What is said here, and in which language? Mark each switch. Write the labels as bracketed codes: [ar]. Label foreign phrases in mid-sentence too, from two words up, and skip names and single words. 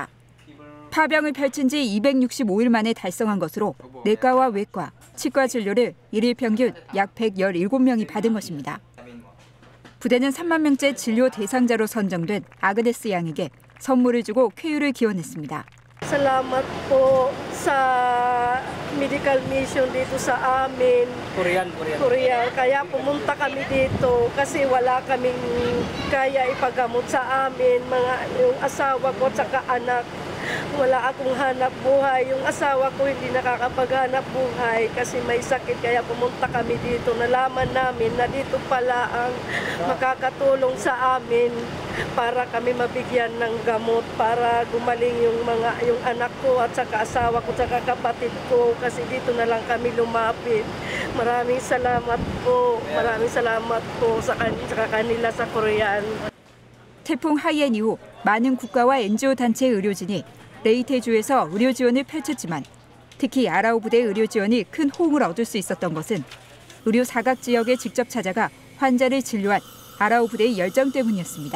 [ko] 파병을 펼친 지 265일 만에 달성한 것으로 내과와 외과, 치과 진료를 일일 평균 약 117명이 받은 것입니다. 부대는 3만 명째 진료 대상자로 선정된 아그네스 양에게 선물을 주고 쾌유를 기원했습니다. [tl] Salamat po sa [en] medical mission [tl] dito sa amin. Korean. Kaya pumunta kami dito kasi wala kaming kaya ipagamot sa amin, yung asawa ko at anak. Wala akong hanap buhay. Yung asawa ko hindi nakakapaghanap buhay kasi may sakit. Kaya pumunta kami dito. Nalaman namin na dito pala ang makakatulong sa amin para kami mabigyan ng gamot para gumaling yung anak ko at saka asawa ko at saka kapatid ko kasi dito na lang kami lumapit. Maraming salamat po. Sa kanila sa Korean. [ko] 태풍 하이엔 이후 많은 국가와 NGO 단체 의료진이 레이테주에서 의료 지원을 펼쳤지만 특히 아라우 부대의 의료 지원이 큰 호응을 얻을 수 있었던 것은 의료 사각 지역에 직접 찾아가 환자를 진료한 아라우 부대의 열정 때문이었습니다.